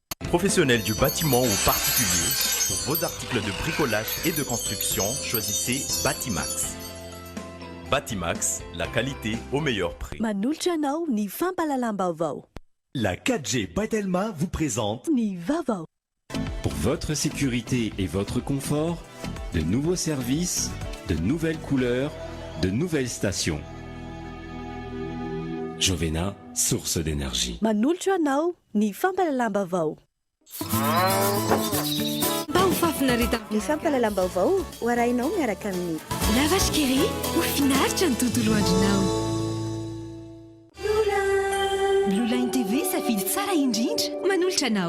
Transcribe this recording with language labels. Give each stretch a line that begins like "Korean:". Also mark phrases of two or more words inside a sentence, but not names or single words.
French: Professionnels du bâtiment ou particuliers, pour vos articles de bricolage et de construction, choisissez Batimax. Batimax, la qualité au meilleur prix.
Malagasy: Manolotra anao ny fampalalam-baovao.
French: La 4G Patelma vous présente
Malagasy: Ny Vaovao.
French: Pour votre sécurité et votre confort, de nouveaux services, de nouvelles couleurs, de nouvelles stations. Jovena, source d'énergie.
Malagasy: Manolotra anao ny fampalalam-baovao. Ny fampalalam-baovao ho arahinao miaraka amin'ny Lavage kely ho finaritra ny tontolo andronao. Blue Line TV safidy tsara indrindra manolotra anao.